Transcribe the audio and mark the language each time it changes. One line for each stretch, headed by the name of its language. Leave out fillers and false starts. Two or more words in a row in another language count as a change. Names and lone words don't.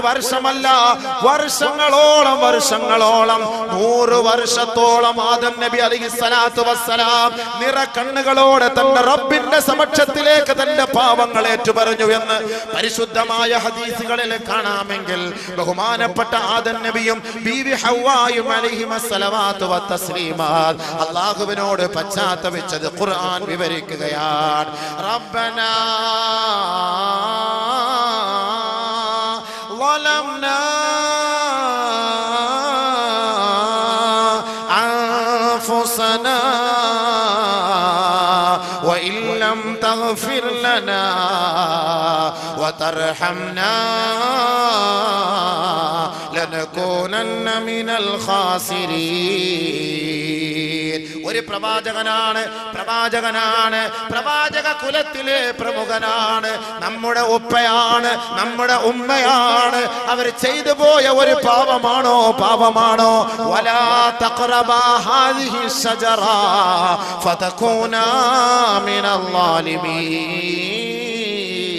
Malayalam: വർഷമല്ല, വർഷങ്ങളോളം 100 വർഷത്തോളം ആദം നബി
Arabic: عليه الصلاة والسلام
Malayalam: നിറ കണ്ണുകളോടെ തന്റെ റബ്ബിന്റെ സമക്ഷത്തിലേക്ക് തന്റെ പാപങ്ങൾ ഏറ്റുപറഞ്ഞു എന്ന് പരിശുദ്ധമായ ഹദീസുകളിൽ കാണാമെങ്കിൽ, ബഹുമാനപ്പെട്ട ആദം നബിയും ബീവി ഹവ്വായും
Arabic: عليهما الصلوات والتسليمات
Malayalam: അല്ലാഹുവിനോട് പശ്ചാത്തപിച്ചത് ഖുർആൻ വിവരിക്കുകയാണ്.
Arabic: ربنا ظلمنا أنفسنا وإن لم تغفر لنا وترحمنا لنكونن من الخاسرين.
Malayalam: ഒരു പ്രവാചകനാണ്, പ്രവാചക കുലത്തിലെ പ്രമുഖനാണ്, നമ്മുടെ ഉപ്പയാണ്, നമ്മുടെ ഉമ്മയാണ്. അവർ ചെയ്തു പോയ ഒരു പാപമാണോ?
Arabic: ولا تقربا هذه الشجرة فتكونا من الظالمين.